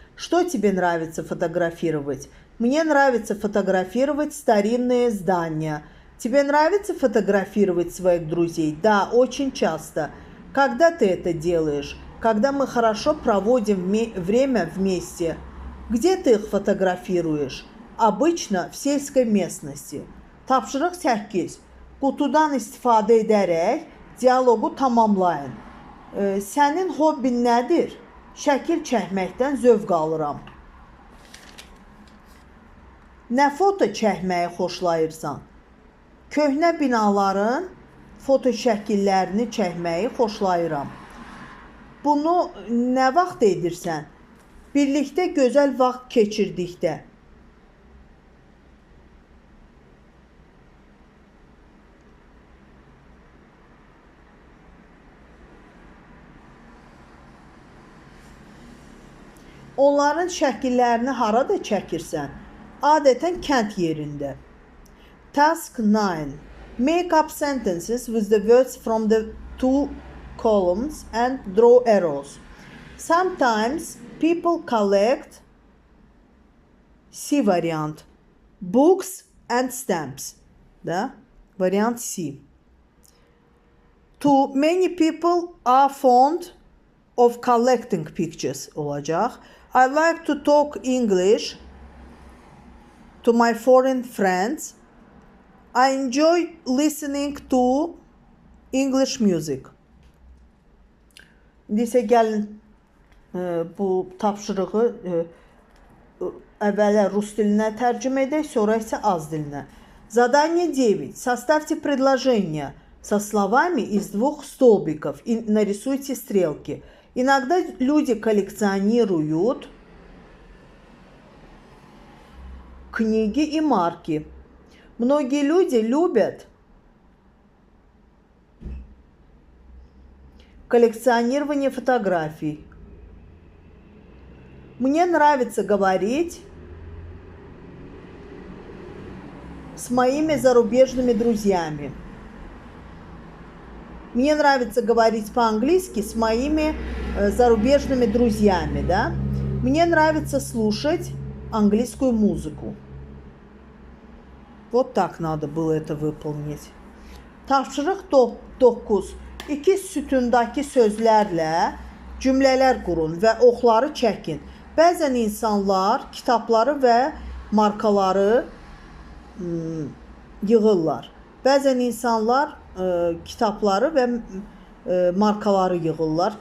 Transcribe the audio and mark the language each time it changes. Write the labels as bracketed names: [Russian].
[Russian] Что тебе нравится фотографировать? Мне нравится фотографировать старинные здания. Тебе нравится фотографировать своих друзей? Да, очень часто. Когда ты это делаешь? Когда мы хорошо проводим время вместе. Где ты их фотографируешь? Обычно в сельской местности. [Azerbaijani] Tapşırıq 8. Qutudan istifadə edərək dialoqu tamamlayın. Sənin hobbin nədir? Şəkil çəkməkdən zövq alıram. Nə foto çəkməyi xoşlayırsan? Köhnə binaların foto şəkillərini çəkməyi xoşlayıram. Bunu nə vaxt edirsən? Birlikdə gözəl vaxt keçirdikdə. Onların şəkillərini harada çəkirsən? Adətən kənd yerində. [English] Task 9. Make up sentences with the words from the two columns and draw arrows. Sometimes people collect C variant. Books and stamps. Da? Variant C. Too many people are fond of collecting pictures [Azerbaijani] olacaq. [English] I like to talk English to my foreign friends. I enjoy listening to English music. [Azerbaijani] İndi isə gəlin bu tapşırığı əvvələ rus dilinə tərcümə edək, sonra isə az dilinə. [Russian] Задание 9. Составьте предложение со словами из двух столбиков и нарисуйте стрелки. Иногда люди коллекционируют книги и марки. Многие люди любят коллекционирование фотографий. Мне нравится говорить с моими зарубежными друзьями. Мне нравится говорить по-английски с моими зарубежными друзьями, да? Мне нравится слушать английскую музыку. Вот так надо было это выполнить. [Azerbaijani] Tapşırıq 9. İki sütundakı sözlərlə cümlələr qurun və oxları çəkin. Bəzən insanlar kitabları və markaları yığırlar. Bəzən insanlar kitabları və markaları yığırlar.